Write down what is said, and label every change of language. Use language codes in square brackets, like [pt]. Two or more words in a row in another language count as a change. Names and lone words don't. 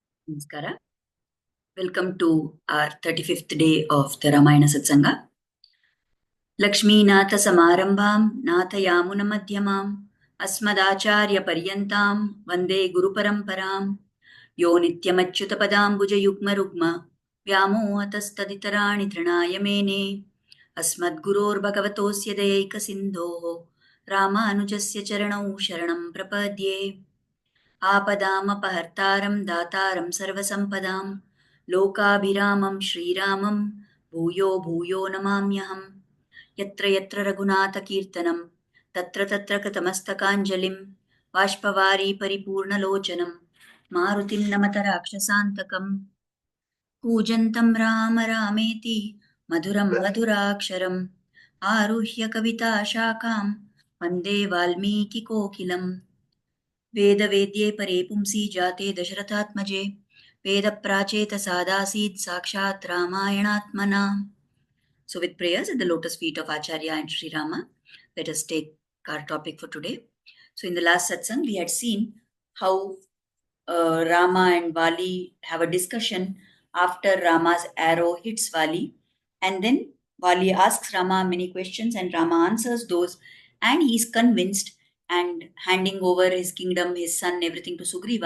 [en] Namaskara. Welcome to our 35th day of the Ramayana Satsanga. [sa] Lakshmೀನಾಥ ಸಮಾರಂಭಾಂ ನಾಥಯಾಮುನ ಮಧ್ಯಮಾಂ ಅಸ್ಮದಾಚಾರ್ಯ ಪರ್ಯಂತಾಂ ವಂದೇ ಗುರುಪರಂಪರಾಂ ಯೋ ನಿತ್ಯಮಚ್ಯುತ ಪದಾಂಬುಜ ಯುಗ್ಮ ರುಗ್ಮ ವ್ಯಾಮೋಹತಸ್ತದಿತರಾಣಿ ತೃಣಾಯ ಮೇನೆ ಅಸ್ಮದ್ಗುರೋರ್ಭಗವತೋಸ್ಯ ದಯೈಕ ಸಿಂಧೋಃ ರಾಮಾನುಜಸ್ಯ ಚರಣೌ ಶರಣಂ ಪ್ರಪದ್ಯೆ आपदामपहर्तारं दातारं सर्वसम्पदां लोकाभिरामं श्रीरामं भूयो भूयो नमाम्यहम् यत्र यत्र रघुनाथकीर्तनं तत्र तत्र कृतमस्तकाञ्जलिं बाष्पवारी परिपूर्णलोचनं मारुतिं नमत राक्षसान्तकं कूजन्तं राम रामेति मधुरं मधुराक्षरम् आरुह्य कविताशाखां वन्दे वाल्मीकिकोकिलम् वेदवेद्ये परे पुंसि जाते दशरथात्मजे वेदप्राचेत सादासीत् साक्षात् रामायणात्मना. [en] So with prayers at the lotus feet of Acharya and Sri Rama, let us take our topic for today. So in the last satsang, we had seen how Rama and Vali have a discussion after Rama's arrow hits Vali, and then Vali asks Rama many questions and Rama answers those, and he is convinced and handing over his kingdom, his son, everything to Sugriva.